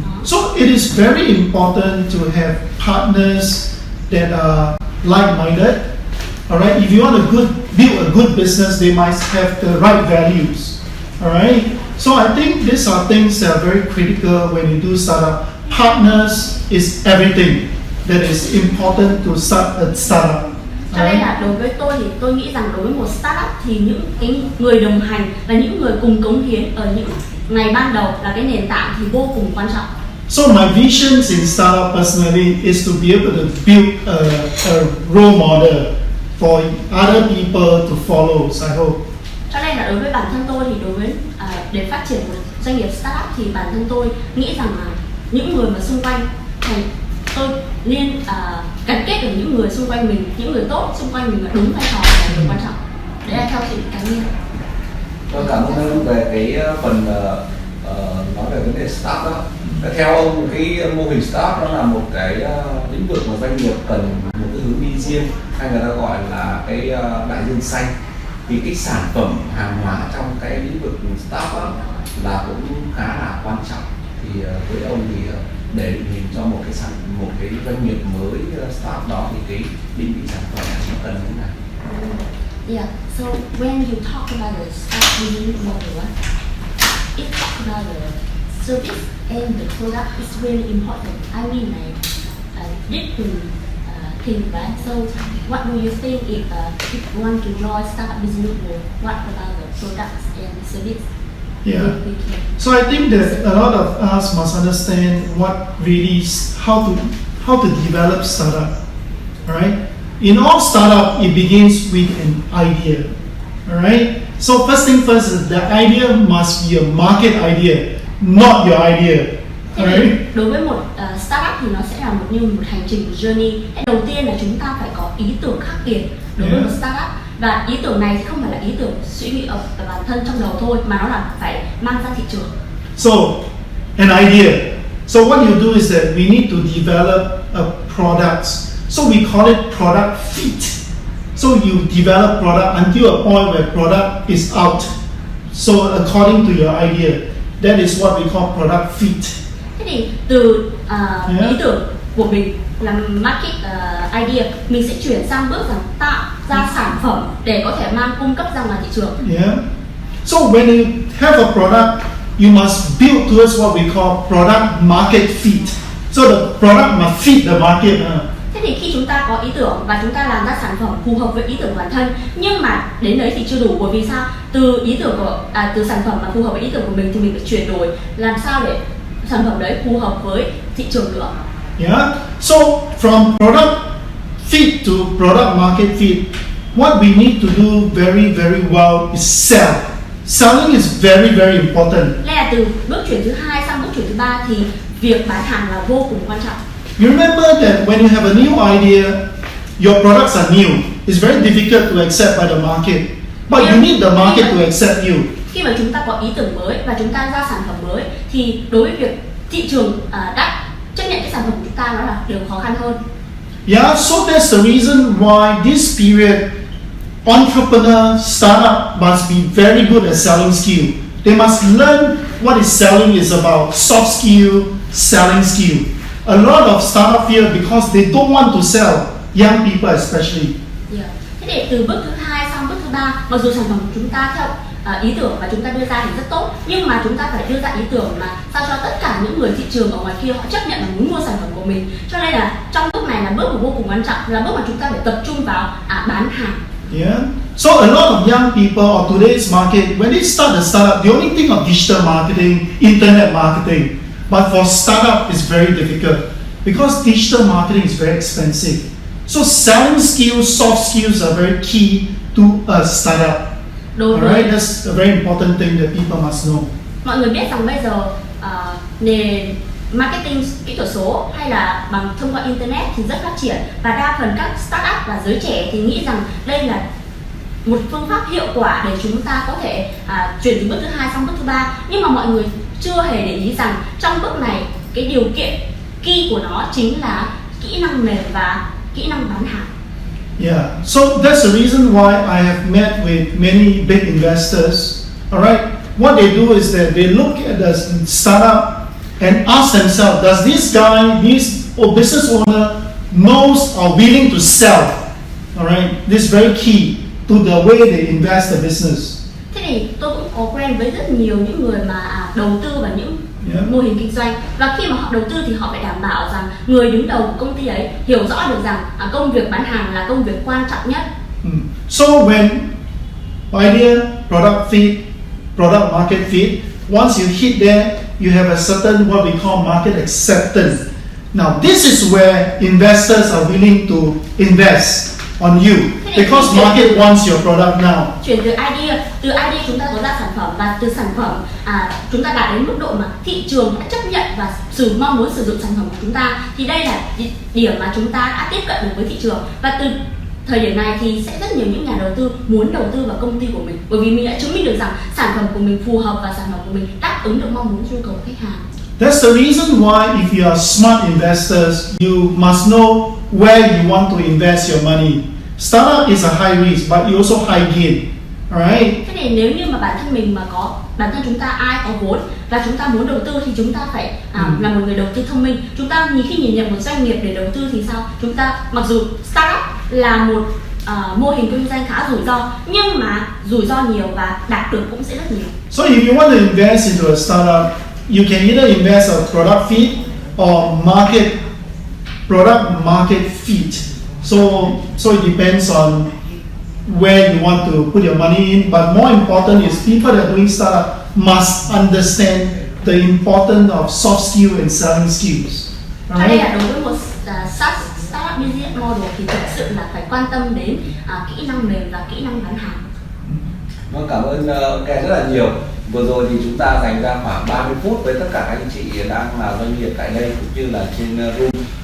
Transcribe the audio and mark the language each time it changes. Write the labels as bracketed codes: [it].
[en] So it is very important to have partners that are like-minded. Alright, if you want to build a good business, they must have the right values. Alright, so I think these are things that are very critical when you do startup. Partners is everything that is important to start a startup. [vi] Cho nên là đối với tôi thì tôi nghĩ rằng đối với một startup thì những cái người đồng hành và những người cùng cống hiến ở những ngày ban đầu là cái nền tảng thì vô cùng quan trọng. [en] So my visions in startup personally is to be able to build a role model for other people to follow. So I hope. [vi] Cho nên là đối với bản thân tôi thì để phát triển một doanh nghiệp startup thì bản thân tôi nghĩ rằng là những người mà xung quanh tôi nên gắn kết được những người xung quanh mình, những người tốt xung quanh mình là đúng vai trò là điều quan trọng. Đấy là theo suy nghĩ cá nhân. Tôi cảm ơn ông về cái phần nói về vấn đề startup đó. Theo ông cái mô hình startup nó là một cái lĩnh vực mà doanh nghiệp cần một cái hướng đi riêng, hay người ta gọi là cái đại dương xanh. Thì cái sản phẩm hàng hóa trong cái lĩnh vực startup là cũng khá là quan trọng. Thì với ông thì để định hình cho một cái doanh nghiệp mới startup đó thì cái định vị sản phẩm nó cần như thế nào? [en] Yeah, so when you talk about the startup business model, it talk about the service and the product is really important. I mean like different things, right? So what do you think if you want to join startup business model? What about the products and the service? Yeah. So I think that a lot of us must understand what really how to develop startup. Alright? In all startup, it begins with an idea. Alright? So first thing first is the idea must be a market idea, not your idea. Alright? [vi] Đối với một startup thì nó sẽ là như một hành trình của journey. Đầu tiên là chúng ta phải có ý tưởng khác biệt đối với một startup. Và ý tưởng này thì không phải là ý tưởng suy nghĩ ở bản thân trong đầu thôi, mà nó là phải mang ra thị trường. [en] So, an idea. So what you do is that we need to develop a product. So we call it product fit. So you develop product until a point where product is out. So according to your idea, that is what we call product fit. [vi] Thế thì từ ý tưởng của mình là market idea, mình sẽ chuyển sang bước rằng tạo ra sản phẩm để có thể cung cấp ra ngoài thị trường. [en] Yeah. So when you have a product, you must build towards what we call product market fit. So the product must fit the market. [vi] Thế thì khi chúng ta có ý tưởng và chúng ta làm ra sản phẩm phù hợp với ý tưởng của bản thân, nhưng mà đến đấy thì chưa đủ, bởi vì sao? Từ ý tưởng từ sản phẩm mà phù hợp với ý tưởng của mình thì mình phải chuyển đổi làm sao để sản phẩm đấy phù hợp với thị trường nữa. [en] Yeah. So from product fit to product market fit, what we need to do very well is sell. Selling is very important. [vi] Đây là từ bước chuyển thứ hai sang bước chuyển thứ ba thì việc bán hàng là vô cùng quan trọng. [en] You remember that when you have a new idea, your products are new. It's very difficult to accept by the market, but you need the market to accept you. [vi] Khi mà chúng ta có ý tưởng mới và chúng ta ra sản phẩm mới thì đối với việc thị trường đã chấp nhận cái sản phẩm ta nó là điều khó khăn hơn. [en] Yeah, so that's the reason why this period entrepreneur startup must be very good at selling skill. They must learn what is selling is about, soft skill, selling skill. A lot of startup fear because they don't want to sell, young people especially. Yeah. [vi] Thế để từ bước thứ 2 sang bước thứ 3, mặc dù sản phẩm của chúng ta theo ý tưởng mà chúng ta đưa ra thì rất tốt, nhưng mà chúng ta phải đưa ra ý tưởng mà sao cho tất cả những người thị trường ở ngoài kia họ chấp nhận là muốn mua sản phẩm của mình. Cho nên là trong bước này là bước mà vô cùng quan trọng, là bước mà chúng ta phải tập trung vào bán hàng. [en] Yeah. So a lot of young people or today's market, when they start a startup, they only think of digital marketing, internet marketing. But for startup, it's very difficult because digital marketing is very expensive. So selling skills, soft skills are very key to a startup. Alright, that's a very important thing that people must know. [vi] Mọi người biết rằng bây giờ nền marketing kỹ thuật số hay là bằng thông qua internet thì rất phát triển, và đa phần các startup và giới trẻ thì nghĩ rằng đây là một phương pháp hiệu quả để chúng ta có thể chuyển từ bước thứ 2 sang bước thứ 3. Nhưng mà mọi người chưa hề để ý rằng trong bước này cái điều kiện key của nó chính là kỹ năng mềm và kỹ năng bán hàng. [en] Yeah, so that's the reason why I have met with many big investors. Alright, what they do is that they look at the startup and ask themselves, does this guy, this business owner knows or willing to sell? Alright, this is very key to the way they invest the business. [vi] Thế thì tôi cũng có quen với rất nhiều những người mà đầu tư vào những mô hình kinh doanh, và khi mà họ đầu tư thì họ phải đảm bảo rằng người đứng đầu của công ty ấy hiểu rõ được rằng công việc bán hàng là công việc quan trọng nhất. [en] So when idea, product market fit, once you hit there, you have a certain what we call market acceptance. Now this is where investors are willing to invest on you because market wants your product now. [vi] Chuyển từ idea chúng ta có ra sản phẩm, và từ sản phẩm chúng ta đạt đến mức độ mà thị trường đã chấp nhận và mong muốn sử dụng sản phẩm của chúng ta, thì đây là điểm mà chúng ta đã tiếp cận được với thị trường. Và từ thời điểm này thì sẽ rất nhiều những nhà đầu tư muốn đầu tư vào công ty của mình, bởi vì mình đã chứng minh được rằng sản phẩm của mình phù hợp và sản phẩm của mình đáp ứng được mong muốn nhu cầu của khách hàng. [en] That's the reason why if you are smart investors, you must know where you want to invest your money. Startup is a high risk, but you also high gain. Alright? [vi] Thế thì nếu như mà bản thân chúng ta ai có vốn và chúng ta muốn đầu tư thì chúng ta phải là một người đầu tư thông minh. Chúng ta khi nhìn nhận một doanh nghiệp để đầu tư thì sao? Chúng ta mặc dù startup là một mô hình kinh doanh khá rủi ro, nhưng mà rủi ro nhiều và đạt được cũng sẽ rất nhiều. [en] So if you want to invest into a startup, you can either invest a product fit or product market fit. So it depends on where you want to put your money in, but more important is people that are doing startup must understand the importance of soft skill and selling skills. [vi] Cho nên là đối với một startup business model thì thực sự là phải quan tâm đến kỹ năng mềm và kỹ năng bán hàng. Vâng, cảm ơn Ken rất là nhiều. Vừa rồi thì chúng ta dành ra khoảng 30 phút với tất cả các anh chị đang là doanh nghiệp tại đây cũng như là trên room.